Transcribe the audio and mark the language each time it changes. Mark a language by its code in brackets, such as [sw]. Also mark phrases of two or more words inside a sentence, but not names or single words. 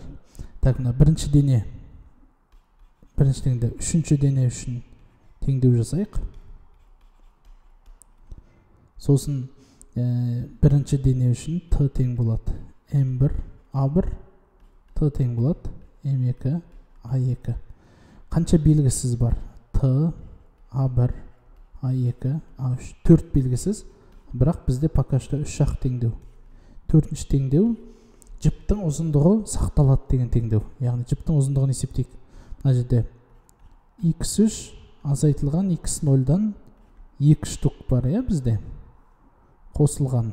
[kk] Так, мына бірінші дене үшінші дене үшін теңдеу жасайық. Сосын бірінші дене үшін t тең болады m1 a1, t тең болады m2 a2. Қанша белгісіз бар? T, a1, a2, a3. 4 белгісіз, бірақ бізде [ru] пока что [kk] 3 жақ теңдеу. 4-ші теңдеу жіптің ұзындығы сақталады деген теңдеу. Яғни жіптің ұзындығын есептейік. Мына жерде x3 азайтылған x0-дан 2 штук бар, бізде қосылған.